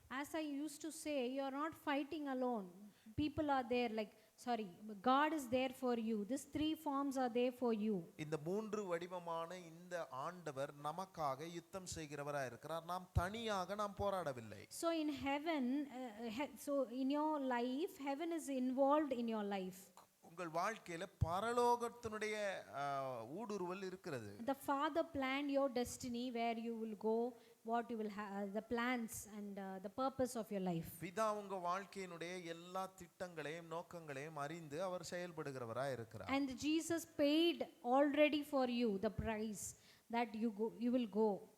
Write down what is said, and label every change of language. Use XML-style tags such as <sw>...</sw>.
<en>As I used to say, you are not fighting alone. People are there, like God is there for you. These three forms are there for you.</en> <ta>இந்த மூன்று வடிவமான இந்த ஆண்டவர் நமக்காக யுத்தம் செய்கிறவராய் இருக்கிறார், நாம் தனியாக நாம் போராடவில்லை.</ta> <en>So in heaven, so in your life, heaven is involved in your life.</en> <ta>உங்கள் வாழ்க்கையில பரலோகத்தினுடைய ஊடுருவல் இருக்கிறது.</ta> <en>The Father planned your destiny, where you will go, what you will have, the plans and the purpose of your life.</en> <ta>பிதா உங்க வாழ்க்கையினுடைய எல்லா திட்டங்களையும் நோக்கங்களையும் அறிந்து அவர் செயல்படுகிறவராய் இருக்கிறார்.</ta> <en>And Jesus paid already for you the price that you will go.</en>